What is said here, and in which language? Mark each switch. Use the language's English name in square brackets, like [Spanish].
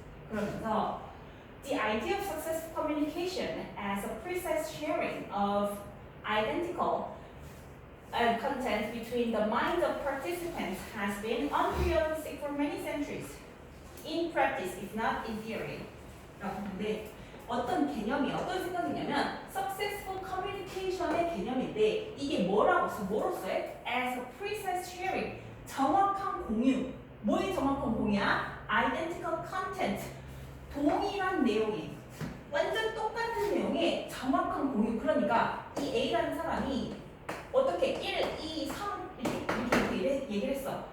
[English] 그러면서 the idea of successful communication as a precise sharing of identical content between the minds of participants has been unrealistic for many centuries. In practice, if not in theory. [Korean] 근데 어떤 생각이냐면 successful communication의 개념인데, 이게 뭐로서 해? [English] As a precise sharing, [Korean] 정확한 공유. 뭐의 정확한 공유야? [English] Identical content, [Korean] 동일한 내용이 완전 똑같은 내용의 정확한 공유. 그러니까 이 A라는 사람이 어떻게 1, 2, 3 이렇게 얘기를 했어.